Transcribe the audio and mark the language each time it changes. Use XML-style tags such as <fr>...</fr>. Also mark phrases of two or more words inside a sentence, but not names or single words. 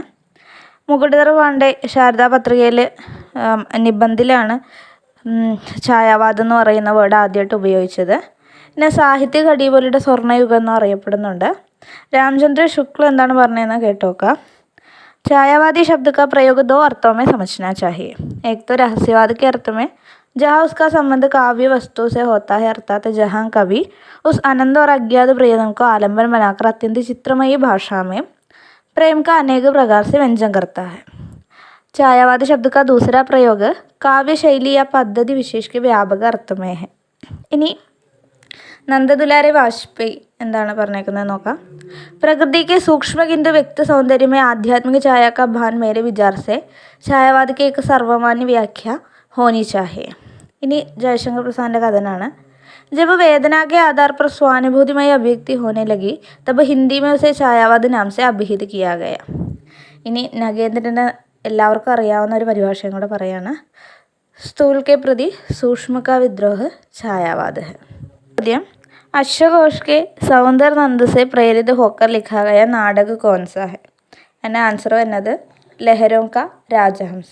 <ml>മുകുടധർ പാണ്ഡെ ശാരദാ പത്രികയിൽ നിബന്ധിലാണ് ഛായാവാദം എന്ന് പറയുന്ന വേർഡ് ആദ്യമായിട്ട് ഉപയോഗിച്ചത്. പിന്നെ സാഹിത്യ ഘടിപോലിയുടെ സ്വർണ്ണയുഗം എന്ന് അറിയപ്പെടുന്നുണ്ട്. രാമചന്ദ്ര ശുക്ല എന്താണ് പറഞ്ഞതെന്ന് കേട്ടോക്കാം.</ml> <hi>ഛായാവാदी शब्द का प्रयोग 2 अर्थों में समझना चाहिए. एक तो रहस्यवाद के अर्थ में जहाँ उसका संबंध काव्य वस्तु से होता है, अर्थात जहाँ कवि उस अनंत और अज्ञात प्रियतम को आलम्बन बनाकर अत्यंत चित्रमयी भाषा में प्रेम का अनेक प्रकार से व्यंजन करता है. ഛായാവാദ शब्द का दूसरा प्रयोग काव्य शैली या पद्धति विशेष के व्यापक अर्थ में है.</hi> <ml>ഇനി നന്ദദുലാരെ വാജ്പേയി എന്താണ് പറഞ്ഞേക്കുന്നത് നോക്കാം.</ml> <hi>प्रकृति के सूक्ष्म किंतु व्यक्त सौंदर्य में आध्यात्मिक छाया का भान मेरे विचार से ഛായാവാദ की एक सर्वमान्य व्याख्या होनी चाहिए.</hi> <ml>ഇനി ജയശങ്കർ പ്രസാദിൻ്റെ കഥനാണ്.</ml> <hi>जब वेदना के आधार पर स्वानुभूतिमय अभिव्यक्ति होने लगी तब हिंदी में उसे ഛായാവാദ नाम से अभिहित किया गया.</hi> <ml>ഇനി നഗേന്ദ്രൻ്റെ എല്ലാവർക്കും അറിയാവുന്ന ഒരു പരിഭാഷയും കൂടെ പറയാണ്.</ml> <hi>स्थूल के प्रति सूक्ष्म का विद्रोह छायावाद है. ചോദ്യം, अश्वघोष के सौंदरनंद से प्रेरित होकर लिखा गया नाटक कौनसा है.</hi> <ml>എൻ്റെ ആൻസർ വരുന്നത് ലഹരോം കാ രാജഹംസ്.</ml>